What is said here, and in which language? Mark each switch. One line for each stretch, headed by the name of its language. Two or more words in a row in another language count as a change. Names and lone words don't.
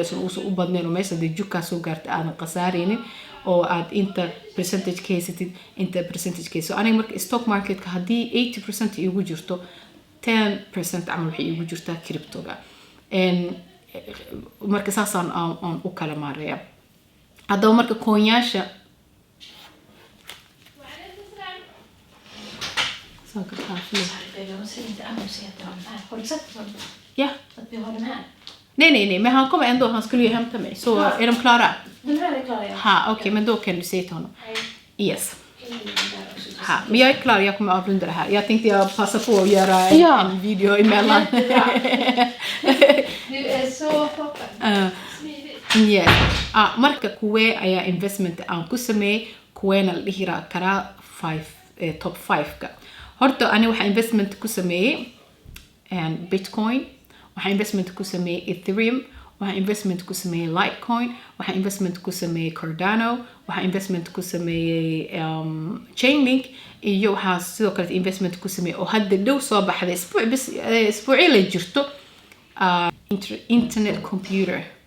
Somali: leesan u badneen oo meesha juka soo gaartay aan qasaareynin oo aad inta percentage keysatid inta percentage keys aniga marka
English: stock market
Somali: ka hadii 80% igu jirto 10% amal waxay igu jirtaa cryptoga marka saasaan aan u kala maareeyaa hadaba marka coinyaasha Ja.
Swedish: Att vi har den här. Nej, men han kommer ändå, han skulle ju hämta mig. Så är de klara? Den här är klar, ja. Ha, okej, men då kan du säga till honom. Nej. Yes. Ha, men jag är klar, jag kommer avrunda det här. Jag tänkte jag passa på att göra en video emellan. Du är så toppen. Yes.
Somali: Marka Kuwee ayaa investment aan ku sameeyay Kuweena la dhihi karaa top 5 ka horta ani waxa investment ku sameeyay Bitcoin waxa investment ku sameeyay Ethereum waxa investment ku sameeyay Litecoin waxa investment ku sameeyay Cardano waxa investment ku sameeyay Chainlink iyo waxa sidoo kale investment ku sameeyay oo hadda dhow soo baxday isbuuci la jirto internet computer